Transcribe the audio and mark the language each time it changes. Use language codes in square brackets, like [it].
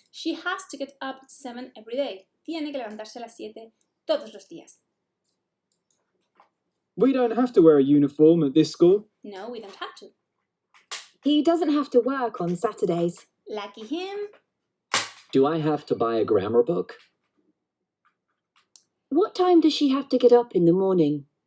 [en] She has to get up at 7 every day. [es] Tiene que levantarse a las 7 todos los días. [en] We don't have to wear a uniform at this school. No, we don't have to. He doesn't have to work on Saturdays. Lucky him. Do I have to buy a grammar book? What time does she have to get up in the morning?